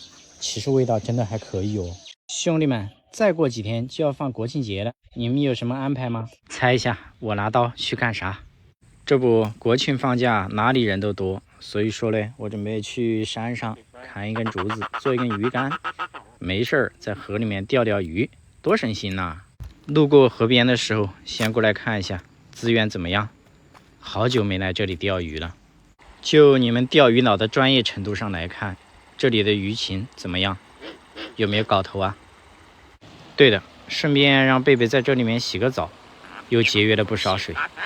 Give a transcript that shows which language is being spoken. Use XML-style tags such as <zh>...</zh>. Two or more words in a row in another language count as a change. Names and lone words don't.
<zh>其實味道真的還可以哦。兄弟們，再過幾天就要放國慶節了，你們有什麼安排嗎？猜一下，我拿刀去幹啥？這不國慶放假哪裡人都多，所以說嘞，我準備去山上砍一根竹子做一根魚竿，沒事在河裡面釣釣魚，多省心吶。路過河邊的時候先過來看一下資源怎麼樣，好久沒來這裡釣魚了。就你们釣魚佬的專業程度上來看，這裡的魚情怎麼樣？有沒有搞頭啊？對的，順便讓貝貝在這裡面洗個澡，又節約了不少水。</zh>